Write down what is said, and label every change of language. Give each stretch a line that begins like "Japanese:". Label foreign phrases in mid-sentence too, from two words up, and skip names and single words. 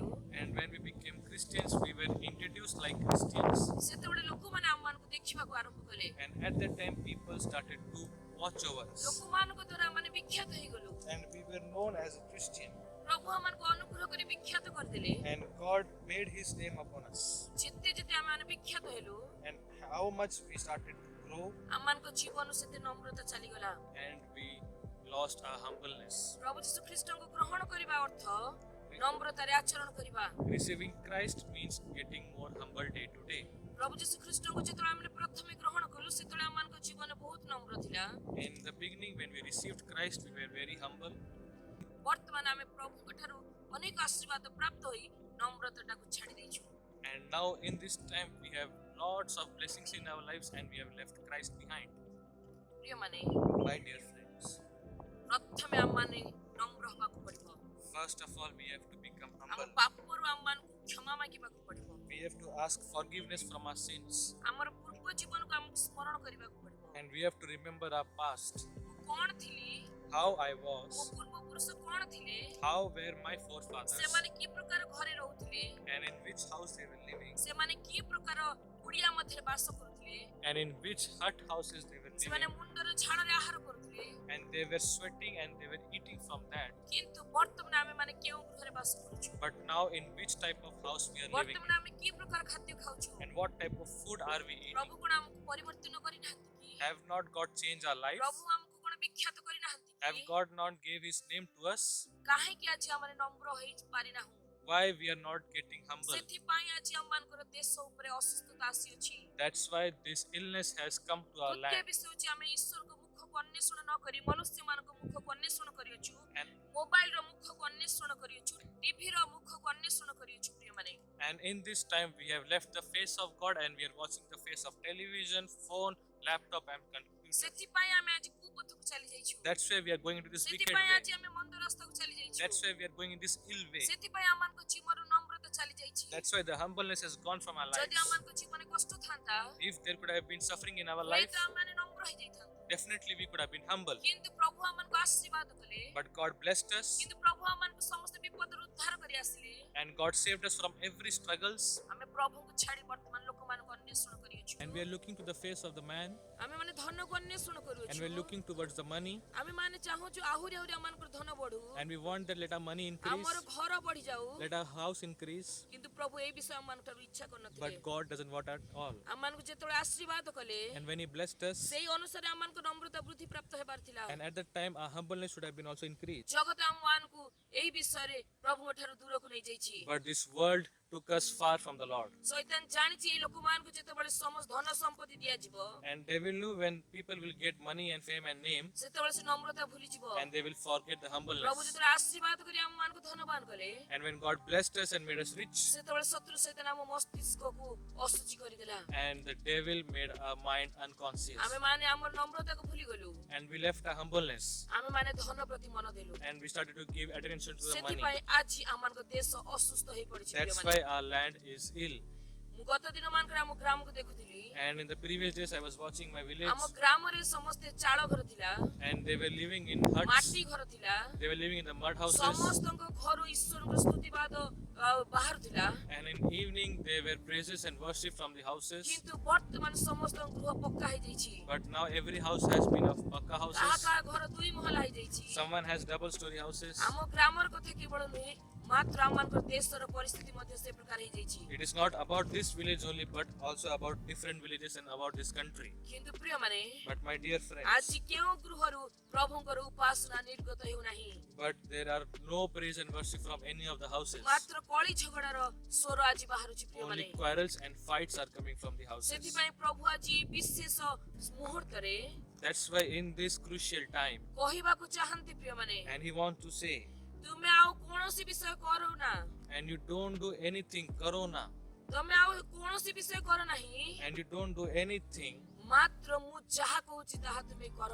English: and when we became Christians, we were introduced like Christians.
Odia: ସେତେବେଳେ ଲୋକମାନେ ଆମମାନଙ୍କୁ ଦେଖିବାକୁ ଆରମ୍ଭ କଲେ
English: And at that time, people started to watch over us,
Odia: ଲୋକମାନଙ୍କ ଦ୍ୱାରା ଆମମାନେ ବିଖ୍ୟାତ ହେଇଗଲୁ
English: and we were known as a Christian.
Odia: ପ୍ରଭୁ ଆମମାନଙ୍କୁ ଅନୁଗ୍ରହ କରି ବିଖ୍ୟାତ କରିଦେଲେ
English: And God made his name upon us.
Odia: ଯେତେ ଯେତେ ଆମେମାନେ ବିଖ୍ୟାତ ହେଲୁ
English: And how much we started to grow,
Odia: ଆମମାନଙ୍କ ଜୀବନ ସେତେ ନମ୍ରତା ଚାଲିଗଲା
English: and we lost our humbleness.
Odia: ପ୍ରଭୁ ଯୀଶୁ ଖ୍ରୀଷ୍ଟଙ୍କୁ ଗ୍ରହଣ କରିବା ଅର୍ଥ ନମ୍ରତାରେ ଆଚରଣ କରିବା
English: Receiving Christ means getting more humble day to day.
Odia: ପ୍ରଭୁ ଯୀଶୁ ଖ୍ରୀଷ୍ଟଙ୍କୁ ଯେତେବେଳେ ଆମେ ପ୍ରଥମେ ଗ୍ରହଣ କଲୁ ସେତେବେଳେ ଆମମାନଙ୍କ ଜୀବନ ବହୁତ ନମ୍ର ଥିଲା
English: In the beginning, when we received Christ, we were very humble.
Odia: ବର୍ତ୍ତମାନ ଆମେ ପ୍ରଭୁଙ୍କ ଠାରୁ ଅନେକ ଆଶୀର୍ବାଦ ପ୍ରାପ୍ତ ହୋଇ ନମ୍ରତାଟାକୁ ଛାଡ଼ି ଦେଇଛୁ
English: And now, in this time, we have lots of blessings in our lives, and we have left Christ behind.
Odia: ପ୍ରିୟମାନେ
English: My dear friends,
Odia: ପ୍ରଥମେ ଆମମାନେ ନମ୍ର ହେବାକୁ ପଡ଼ିବ
English: first of all, we have to become
Odia: ଆମ
English: humble.
Odia: ପାପରୁ ଆମମାନଙ୍କୁ କ୍ଷମା ମାଗିବାକୁ ପଡ଼ିବ
English: We have to ask forgiveness from our sins,
Odia: ଆମର ପୂର୍ବ ଜୀବନକୁ ଆମକୁ ସ୍ମରଣ କରିବାକୁ ପଡ଼ିବ
English: and we have to remember our past,
Odia: ମୁଁ କ'ଣ ଥିଲି
English: how I
Odia: ମୋ
English: was,
Odia: ପୂର୍ବପୁରୁଷ କ'ଣ ଥିଲେ
English: how were my forefathers,
Odia: ସେମାନେ କି ପ୍ରକାର ଘରେ ରହୁଥିଲେ
English: and in which house they were living,
Odia: ସେମାନେ କି ପ୍ରକାର କୁଡ଼ିଆ ମଧ୍ୟରେ ବାସ କରୁଥିଲେ
English: and in which hut houses they were
Odia: ସେମାନେ
English: living,
Odia: ମୁଣ୍ଡର ଝାଳରେ ଆହାର କରୁଥିଲେ
English: and they were sweating and they were eating from that.
Odia: କିନ୍ତୁ ବର୍ତ୍ତମାନ ଆମେମାନେ କେଉଁ ଗୃହରେ ବାସ କରୁଛୁ
English: But now, in which type of house we are living,
Odia: ବର୍ତ୍ତମାନ ଆମେ କି ପ୍ରକାର ଖାଦ୍ୟ ଖାଉଛୁ
English: and what type of food are we eating?
Odia: ପ୍ରଭୁ କ'ଣ ଆମକୁ ପରିବର୍ତ୍ତନ କରିନାହାନ୍ତି କି
English: Have not God changed our lives?
Odia: ପ୍ରଭୁ ଆମକୁ କ'ଣ ବିଖ୍ୟାତ କରିନାହାନ୍ତି
English: Have
Odia: କି
English: God not gave his name to us?
Odia: କାହିଁକି ଆଜି ଆମେ ନମ୍ର ହେଇ ପାରିନାହୁଁ
English: Why we are not getting humble?
Odia: ସେଥିପାଇଁ ଆଜି ଆମମାନଙ୍କର ଦେଶ ଉପରେ ଅସୁସ୍ଥତା ଆସିଅଛି
English: That's why this illness has come to our
Odia: ତୃତୀୟ
English: land.
Odia: ବିଷୟ ହେଉଛି ଆମେ ଈଶ୍ୱରଙ୍କ ମୁଖକୁ ଅନ୍ୱେଷଣ ନ କରି ମନୁଷ୍ୟମାନଙ୍କ ମୁଖକୁ ଅନ୍ୱେଷଣ କରିଅଛୁ
English: And,
Odia: ମୋବାଇଲର ମୁଖକୁ ଅନ୍ୱେଷଣ କରିଅଛୁ ଟିଭିର ମୁଖକୁ ଅନ୍ୱେଷଣ କରିଅଛୁ ପ୍ରିୟମାନେ
English: and in this time, we have left the face of God and we are watching the face of television, phone, laptop, and computer.
Odia: ସେଥିପାଇଁ ଆମେ ଆଜି କୁପଥକୁ ଚାଲି ଯାଇଛୁ
English: That's why we are going into this wicked
Odia: ସେଥିପାଇଁ
English: way.
Odia: ଆଜି ଆମେ ମନ୍ଦ ରାସ୍ତାକୁ ଚାଲି ଯାଇଛୁ
English: That's why we are going in this ill way.
Odia: ସେଥିପାଇଁ ଆମମାନଙ୍କ ଜୀବନରୁ ନମ୍ରତା ଚାଲି ଯାଇଛି
English: That's why the humbleness has gone from our
Odia: ଯଦି
English: lives.
Odia: ଆମମାନଙ୍କ ଜୀବନରେ କଷ୍ଟ ଥାନ୍ତା
English: If there could have been suffering in our life,
Odia: ହୁଏତ ଆମମାନେ ନମ୍ର ହେଇଯାଇଥାନ୍ତୁ
English: definitely we could have been humble.
Odia: କିନ୍ତୁ ପ୍ରଭୁ ଆମମାନଙ୍କୁ ଆଶୀର୍ବାଦ କଲେ
English: But God blessed us,
Odia: କିନ୍ତୁ ପ୍ରଭୁ ଆମମାନଙ୍କୁ ସମସ୍ତ ବିପଦରୁ ଉଦ୍ଧାର କରି ଆସିଲେ
English: and God saved us from every struggles.
Odia: ଆମେ ପ୍ରଭୁଙ୍କୁ ଛାଡ଼ି ବର୍ତ୍ତମାନ ଲୋକମାନଙ୍କୁ ଅନ୍ୱେଷଣ କରିଅଛୁ
English: And we are looking to the face of the man,
Odia: ଆମେମାନେ ଧନକୁ ଅନ୍ୱେଷଣ
English: and
Odia: କରୁଅଛୁ
English: we are looking towards the money,
Odia: ଆମେମାନେ ଚାହୁଁଛୁ ଆହୁରି ଆହୁରି ଆମମାନଙ୍କର ଧନ ବଢୁ
English: and we want that let our money increase,
Odia: ଆମର ଘର ବଢି ଯାଉ
English: let our house increase.
Odia: କିନ୍ତୁ ପ୍ରଭୁ ଏଇ ବିଷୟ ଆମମାନଙ୍କ ଠାରୁ ଇଚ୍ଛା କରୁନଥିଲେ
English: But God doesn't want at all.
Odia: ଆମମାନଙ୍କୁ ଯେତେବେଳେ ଆଶୀର୍ବାଦ କଲେ
English: And when He blessed us,
Odia: ସେଇ ଅନୁସାରେ ଆମମାନଙ୍କ ନମ୍ରତା ବୃଦ୍ଧି ପ୍ରାପ୍ତ ହେବାର ଥିଲା
English: and at that time our humbleness should have been also increased.
Odia: ଜଗତ ଆମମାନଙ୍କୁ ଏଇ ବିଷୟରେ ପ୍ରଭୁଙ୍କ ଠାରୁ ଦୂରକୁ ନେଇଯାଇଛି
English: But this world took us far from the Lord.
Odia: ଶୈତାନ ଜାଣିଛି ଏଇ ଲୋକମାନଙ୍କୁ ଯେତେବେଳେ ସମସ୍ତ ଧନ ସମ୍ପତ୍ତି ଦିଆଯିବ
English: And devil knew when people will get money and fame and name,
Odia: ସେତେବେଳେ ସେ ନମ୍ରତା ଭୁଲିଯିବ।
English: and they will forget the
Odia: ପ୍ରଭୁ
English: humbleness.
Odia: ଯେତେବେଳେ ଆଶୀର୍ବାଦ କରି ଆମ ମାନଙ୍କୁ ଧନବାନ କଲେ
English: And when God blessed us and made us rich,
Odia: ସେତେବେଳେ ଶତ୍ରୁ ଶୈତାନ ଆମ ମସ୍ତିଷ୍କକୁ ଅଶୁଚି କରିଦେଲା।
English: and the devil made our mind unconscious,
Odia: ଆମେ ମାନେ ଆମର ନମ୍ରତାକୁ ଭୁଲିଗଲୁ।
English: and we left our humbleness,
Odia: ଆମେ ମାନେ ଧନ ପ୍ରତି ମନ ଦେଲୁ।
English: and we started to give attention to the money.
Odia: ସେଥିପାଇଁ ଆଜି ଆମମାନଙ୍କ ଦେଶ ଅସୁସ୍ଥ ହେଇ ପଡିଛି।
English: That's why our land is ill.
Odia: ମୁଁ ଗତ ଦିନ ମାନଙ୍କରେ ଆମ ଗ୍ରାମକୁ ଦେଖୁଥିଲି।
English: And in the previous days, I was watching my village,
Odia: ଆମ ଗ୍ରାମରେ ସମସ୍ତେ ଚାଳ ଘର ଥିଲା,
English: and they were living in huts.
Odia: ମାଟି ଘର ଥିଲା।
English: They were living in the mud houses.
Odia: ସମସ୍ତଙ୍କ ଘରୁ ଈଶ୍ୱରଙ୍କ ସ୍ତୁତିବାଦ ବାହାରୁଥିଲା।
English: And in evening, they were praises and worship from the houses.
Odia: କିନ୍ତୁ ବର୍ତ୍ତମାନ ସମସ୍ତଙ୍କ ଗୃହ ପକ୍କା ହେଇଯାଇଛି।
English: But now every house has been of pakka
Odia: କାହା
English: houses.
Odia: କାହା ଘର ଦୁଇ ମହଲା ହେଇଯାଇଛି।
English: Someone has double story houses.
Odia: ଆମ ଗ୍ରାମର କଥା କେବଳ ନୁହେଁ, ମାତ୍ର ଆମମାନଙ୍କର ଦେଶର ପରିସ୍ଥିତି ମଧ୍ୟ ସେ ପ୍ରକାର ହେଇଯାଇଛି।
English: It is not about this village only, but also about different villages and about this country.
Odia: କିନ୍ତୁ ପ୍ରିୟମାନେ,
English: But my dear friends,
Odia: ଆଜି କେଉଁ ଗୃହରୁ ପ୍ରଭୁଙ୍କର ଉପାସନା ନିର୍ଗତ ହେଉନାହିଁ।
English: but there are no praise and worship from any of the houses.
Odia: ମାତ୍ର କଳି ଝଗଡ଼ାର ସ୍ୱର ଆଜି ବାହାରୁଛି ପ୍ରିୟମାନେ।
English: Only quarrels and fights are coming from the houses.
Odia: ସେଥିପାଇଁ ପ୍ରଭୁ ଆଜି ବିଶେଷ ମୁହୂର୍ତ୍ତରେ
English: That's why in this crucial time,
Odia: କହିବାକୁ ଚାହାନ୍ତି ପ୍ରିୟମାନେ,
English: and he wants to say,
Odia: ତୁମେ ଆଉ କୌଣସି ବିଷୟ କର ନା,
English: and you don't do anything, corona,
Odia: ତମେ ଆଉ କୌଣସି ବିଷୟ କର ନାହିଁ,
English: and you don't do anything,
Odia: ମାତ୍ର ମୁଁ ଯାହା କହୁଛି ତାହା ତୁମେ କର।